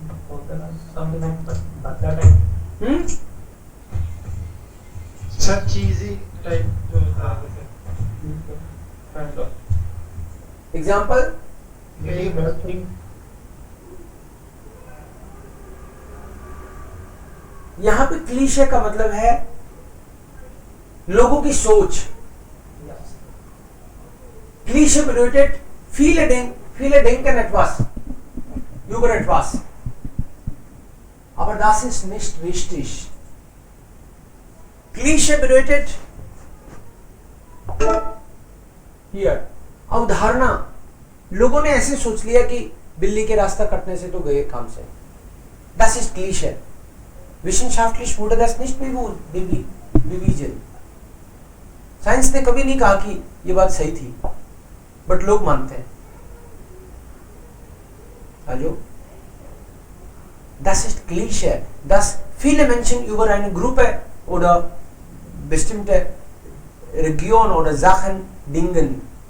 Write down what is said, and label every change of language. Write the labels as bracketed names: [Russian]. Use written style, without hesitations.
[Hindi] होता है [English] something like that type. [Hindi] अच्छा चीजी टाइप जो होता है जैसे kind of [English] Example? Very bad thing. [Hindi] यहाँ पे क्लीशे का मतलब है लोगों की सोच. [German] Klischee bedeutet viele denken etwas über etwas, aber das ist nicht richtig. Klischee bedeutet hier अवधारणा. [Hindi] लोगों ने ऐसे सोच लिया कि बिल्ली के रास्ता कटने से तो गए काम से. [German] Das ist Klischee. Wissenschaftlich wurde das nicht bewiesen. [Hindi] Science ने कभी नहीं कहा कि ये बात सही थी, बट लोग मानते हैं. [German] Also, das ist Klischee, dass viele Menschen über eine Gruppe oder bestimmte Region oder Sachen denken.